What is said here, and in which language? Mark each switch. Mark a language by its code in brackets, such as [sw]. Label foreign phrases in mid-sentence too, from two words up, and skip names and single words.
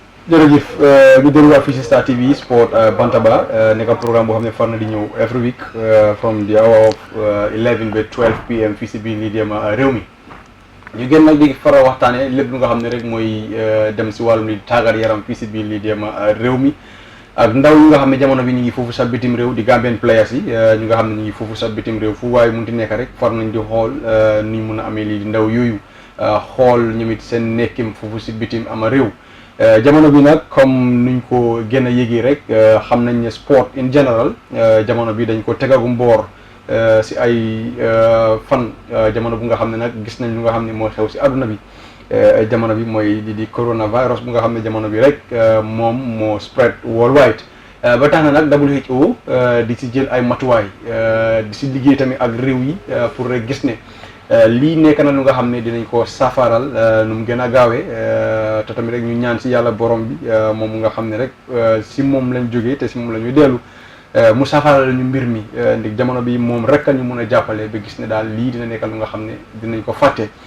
[wo] jërëjëf ñu delluwaat fii si Star TV Sport Bantaba nekk programme boo xam ne far na di ñëw [en] every week from the hour of 11 [wo] ba 12 pm fii si biir lii di réew mi ñu gën nag di faral waxtaane lépp lu nga xam ne rek mooy dem si wàllum li tàggat yaram fii si biir lii di réew mi ak ndaw ñi nga xam ne jamono bi ñu ngi foofu sa bitim réew di [en] Gambian players [wo] yi ñu nga xam ne ñu ngi foofu sa bitim réew fu waaye munti nekk rek far nañ di xool ni mun a amee lii di ndaw yooyu xool ñoom it seen nekkim foofu si bitim ama réew jamono bi nag comme nuñ ko gën a yëgee rek xam nañ ne [en] sport in general [wo] jamono bi dañ ko tegagum boor si ay fan jamono bu nga xam ne nag gis nañ lu nga xam ne moo xew si àdduna bi jamono bi mooy di coronavirus bu nga xam ne jamono bi rek moom moo [en] spread worldwide [wo] ba tax na nag WHO di si jël ay matuwaay di si liggéey tamit ak réew yi pour rek gis ne lii nekk na lu nga xam ne dinañ ko safaral nu mu gën a gaawee te tamit rek ñu ñaan si yàlla borom bi moom nga xam ne rek si moom lañ jógee te si moom la ñuy dellu mu safaral ñu mbir mi ndig jamono bi moom rek a ñu mun a jàppale ba gis ne daal lii dina nekk lu nga xam ne dinañ ko fàtte